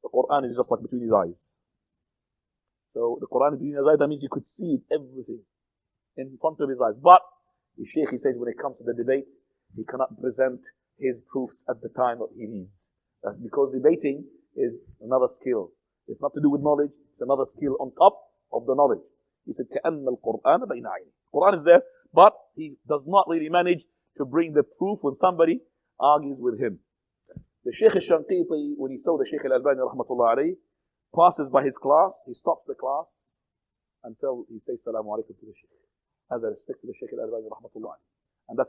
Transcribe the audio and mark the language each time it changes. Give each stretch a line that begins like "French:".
English: The Quran is just like between his eyes. So the Quran is between his eyes, that means you could see everything in front of his eyes. But the Sheikh, he says, when it comes to the debate, he cannot present his proofs at the time that he needs. That's because debating is another skill. It's not to do with knowledge, it's another skill on top of the knowledge. He said,
Arabic: كأن القرآن بين عينيه.
English: Quran is there, but he does not really manage to bring the proof when somebody argues with him. The Sheikh al-Shanqiti, when he saw the Sheikh Al-Albani rahmatullah alayhi, passes by his class, he stops the class until he says Salamu Alaikum to the Sheikh, as a respect to the Sheikh Al-Albani rahmatullah alayhi.